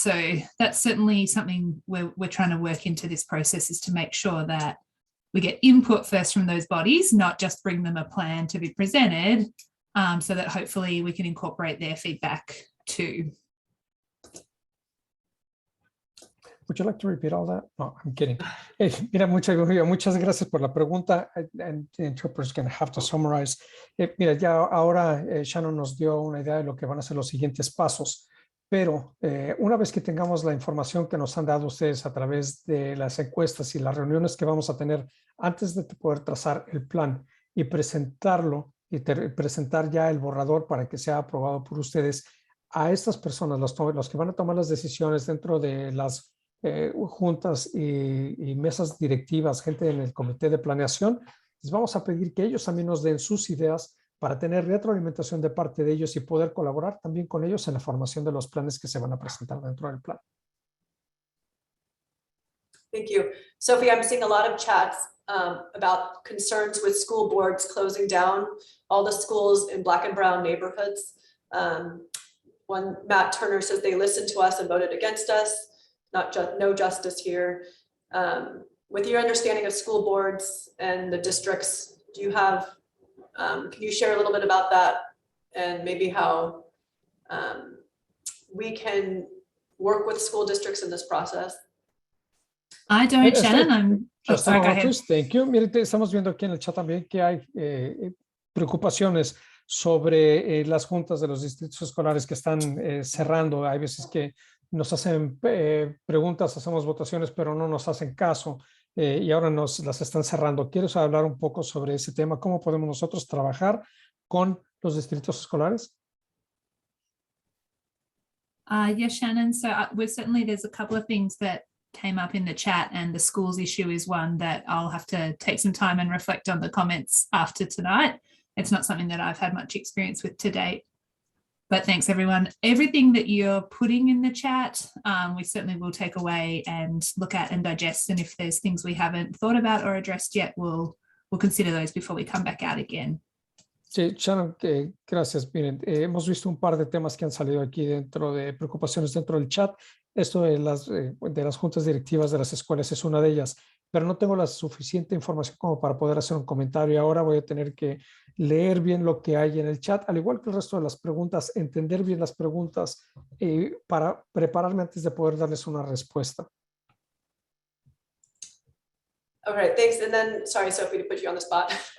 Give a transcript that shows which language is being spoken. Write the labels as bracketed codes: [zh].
[en] So that's certainly something we're trying to work into this process, is to make sure that we get input first from those bodies, not just bring them a plan to be presented, so that hopefully we can incorporate their feedback too. Would you like to repeat all that? No, I'm kidding. [es] Mira, muchas gracias por la pregunta. [en] And the interpreter's going to have to summarize. [es] Mira, ya ahora Shannon nos dio una idea de lo que van a ser los siguientes pasos. Pero una vez que tengamos la información que nos han dado ustedes a través de las encuestas y las reuniones que vamos a tener antes de poder trazar el plan y presentarlo y presentar ya el borrador para que sea aprobado por ustedes, a estas personas, los que van a tomar las decisiones dentro de las juntas y mesas directivas, gente en el comité de planeación, les vamos a pedir que ellos también nos den sus ideas para tener retroalimentación de parte de ellos y poder colaborar también con ellos en la formación de los planes que se van a presentar dentro del plan. [en] Thank you. Sophie, I'm seeing a lot of chats about concerns with school boards closing down all the schools in Black and brown neighborhoods. One, Matt Turner says they listened to us and voted against us. No justice here. With your understanding of school boards and the districts, do you have, can you share a little bit about that and maybe how we can work with school districts in this process? I don't, Shannon. Sorry, go ahead. Thank you. [es] Mire, estamos viendo aquí en el chat también que hay preocupaciones sobre las juntas de los distritos escolares que están cerrando. Hay veces que nos hacen preguntas, hacemos votaciones, pero no nos hacen caso y ahora nos las están cerrando. ¿Quieres hablar un poco sobre ese tema? ¿Cómo podemos nosotros trabajar con los distritos escolares? [en] Yes, Shannon. So there's a couple of things that came up in the chat, and the schools issue is one that I'll have to take some time and reflect on the comments after tonight. It's not something that I've had much experience with to date. But thanks, everyone. Everything that you're putting in the chat, we certainly will take away and look at and digest. And if there's things we haven't thought about or addressed yet, we'll consider those before we come back out again. [es] Sí, Shannon, gracias. Miren, hemos visto un par de temas que han salido aquí dentro de preocupaciones dentro del chat. Esto de las juntas directivas de las escuelas es una de ellas, pero no tengo la suficiente información como para poder hacer un comentario. Ahora voy a tener que leer bien lo que hay en el chat, al igual que el resto de las preguntas, entender bien las preguntas para prepararme antes de poder darles una respuesta. [en] All right, thanks. And then, sorry, Sophie, to put you on the spot.